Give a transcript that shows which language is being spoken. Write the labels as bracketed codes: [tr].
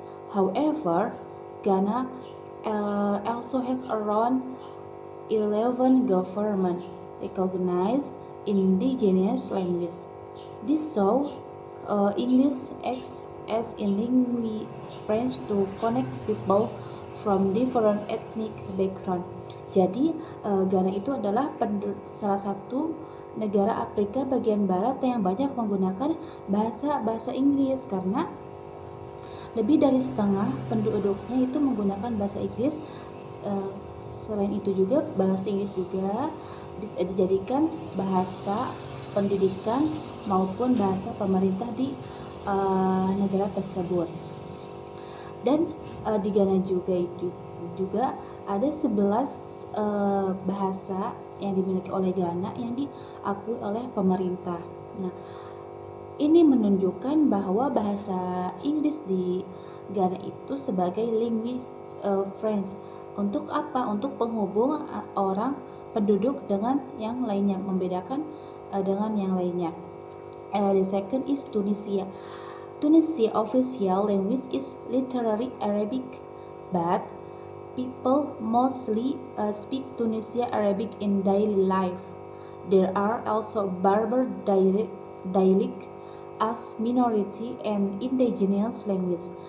[en] However, Ghana also has around 11 government recognized indigenous languages. This shows English acts as a language bridge to connect people from different ethnic background. [id] Jadi Ghana itu adalah salah satu negara Afrika bagian barat yang banyak menggunakan bahasa Inggris karena lebih dari setengah penduduknya itu menggunakan bahasa Inggris. Selain itu juga bahasa Inggris juga bisa dijadikan bahasa pendidikan maupun bahasa pemerintah di negara tersebut. Dan di Ghana juga ada 11 bahasa yang dimiliki oleh Ghana yang diakui oleh pemerintah. Nah, ini menunjukkan bahwa bahasa Inggris di Ghana itu sebagai language French. Untuk apa? Untuk penghubung orang penduduk dengan yang lainnya, membedakan dengan yang lainnya. [en] The second is Tunisia. Tunisia official language is literally Arabic, but people mostly speak Tunisia Arabic in daily life. There are also Berber dialect as minority and indigenous language.